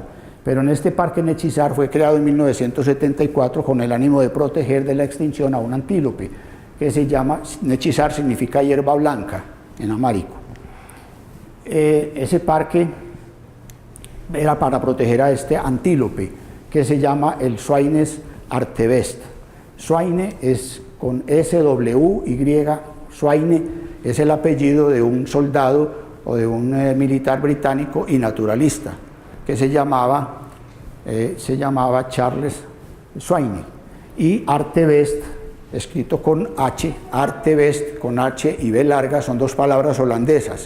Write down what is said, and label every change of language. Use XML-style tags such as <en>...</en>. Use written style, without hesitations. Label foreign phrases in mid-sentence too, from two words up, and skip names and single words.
<es>Pero en este parque Nechizar fue creado en 1974 con el ánimo de proteger de la extinción a un antílope, que se llama, Nechizar significa hierba blanca en amárico. Ese parque era para proteger a este antílope, que se llama el Swaines artebest. Swaine es con S-W-Y, Swaine es el apellido de un soldado o de un militar británico y naturalista, que se llamaba Charles Swaine. Y artebest, escrito con H, artebest con H y B larga, son 2 palabras holandesas.</es>